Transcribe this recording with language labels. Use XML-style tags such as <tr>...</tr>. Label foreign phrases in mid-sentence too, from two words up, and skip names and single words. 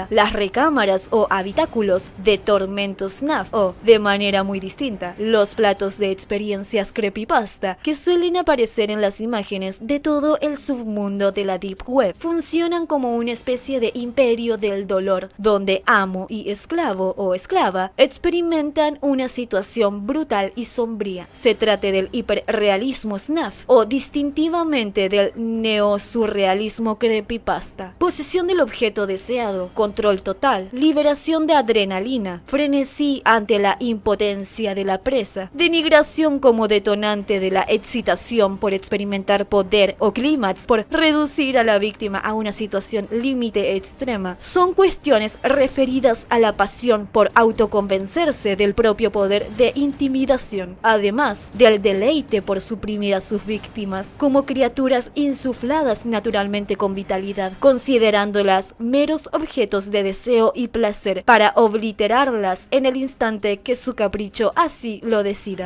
<es>Las recámaras o habitáculos de tormento SNAF, o, de manera muy distinta, los platos de experiencias creepypasta que suelen aparecer en las imágenes de todo el submundo de la Deep Web, funcionan como una especie de imperio del dolor, donde amo y esclavo o esclava experimentan una situación brutal y sombría. Se trate del hiperrealismo SNAF o distintivamente del neosurrealismo creepypasta. Posesión del objeto deseado, control total, liberación de adrenalina, frenesí ante la impotencia de la presa, denigración como detonante de la excitación por experimentar poder o clímax por reducir a la víctima a una situación límite extrema, son cuestiones referidas a la pasión por autoconvencerse del propio poder de intimidación, además del deleite por suprimir a sus víctimas como criaturas insufladas naturalmente con vitalidad, considerándolas meros objetos de deseo y placer para obliterarlas en el instante que su capricho así lo decida.</es>